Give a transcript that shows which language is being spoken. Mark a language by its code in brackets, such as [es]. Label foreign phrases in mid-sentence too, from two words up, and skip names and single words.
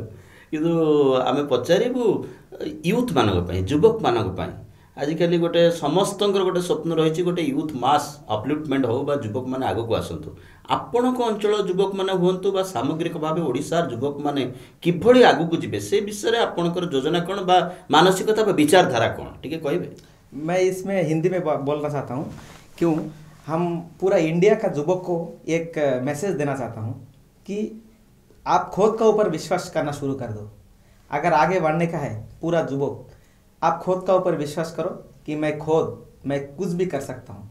[or] କିନ୍ତୁ ଆମେ ପଚାରିବୁ ୟୁଥ୍ ମାନଙ୍କ ପାଇଁ, ଯୁବକମାନଙ୍କ ପାଇଁ ଆଜିକାଲି ଗୋଟେ ସମସ୍ତଙ୍କର ଗୋଟେ ସ୍ୱପ୍ନ ରହିଛି, ଗୋଟେ [en] youth mass upliftment [or] ହେଉ ବା ଯୁବକମାନେ ଆଗକୁ ଆସନ୍ତୁ। ଆପଣଙ୍କ ଅଞ୍ଚଳ ଯୁବକମାନେ ହୁଅନ୍ତୁ ବା ସାମଗ୍ରିକ ଭାବେ ଓଡ଼ିଶାର ଯୁବକମାନେ କିଭଳି ଆଗକୁ ଯିବେ ସେ ବିଷୟରେ ଆପଣଙ୍କର ଯୋଜନା କ'ଣ ବା ମାନସିକତା ବା ବିଚାରଧାରା କ'ଣ ଟିକେ କହିବେ? [hi] मैं इसमें हिंदी में बोलना चाहता हूँ। क्यों? हम पूरा इंडिया का युवक को एक मैसेज देना चाहता हूँ कि आप खुद का ऊपर विश्वास करना शुरू कर दो। अगर आगे बढ़ने का है पूरा युवक, आप खुद का ऊपर विश्वास करो कि मैं कुछ भी कर सकता हूँ।